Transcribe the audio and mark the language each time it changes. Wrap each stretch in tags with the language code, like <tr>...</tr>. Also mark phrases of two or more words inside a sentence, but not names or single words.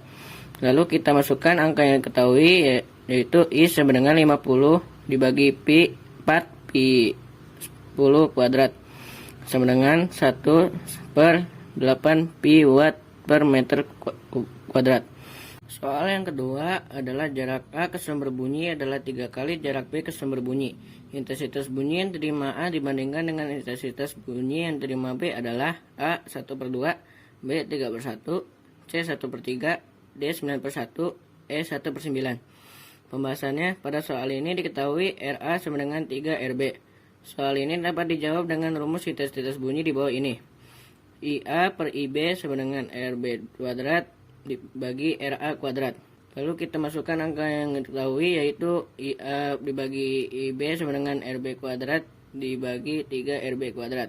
<id>Lalu kita masukkan angka yang diketahui, yaitu I sama dengan 50 dibagi pi 4pi 10 kuadrat sama dengan 1 per 8 pi watt per meter kuadrat. Soal yang kedua adalah jarak A ke sumber bunyi adalah 3 kali jarak B ke sumber bunyi. Intensitas bunyi yang terima A dibandingkan dengan intensitas bunyi yang terima B adalah A 1 per 2, B 3 per 1, C 1 per 3, D 9 per 1, E 1 per 9. Pembahasannya, pada soal ini diketahui RA sama dengan 3 RB. Soal ini dapat dijawab dengan rumus intensitas bunyi di bawah ini. IA per IB sama dengan RB kuadrat dibagi RA kuadrat. Lalu kita masukkan angka yang diketahui, yaitu IA dibagi IB sama dengan RB kuadrat dibagi 3 RB kuadrat.</id>